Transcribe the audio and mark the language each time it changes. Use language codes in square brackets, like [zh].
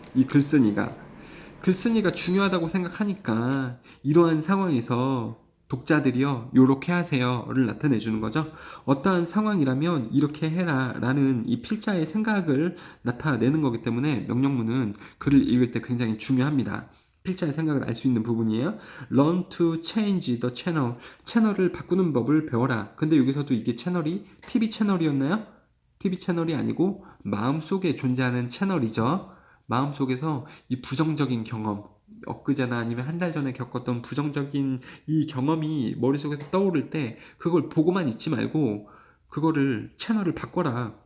[ko] 이 글쓴이가 중요하다고 생각하니까 이러한 상황에서 독자들이요 요렇게 하세요를 나타내 주는 거죠. 어떠한 상황이라면 이렇게 해라 라는 이 필자의 생각을 나타내는 거기 때문에 명령문은 글을 읽을 때 굉장히 중요합니다. 필자의 생각을 알 수 있는 부분이에요. [en] Learn to change the channel. [ko] 채널을 바꾸는 법을 배워라. 근데 여기서도 이게 채널이 TV 채널이었나요? TV 채널이 아니고 마음속에 존재하는 채널이죠. 마음속에서 이 부정적인 경험, 엊그제나 아니면 한 달 전에 겪었던 부정적인 이 경험이 머릿속에서 떠오를 때 그걸 보고만 있지 말고 그거를 채널을 바꿔라.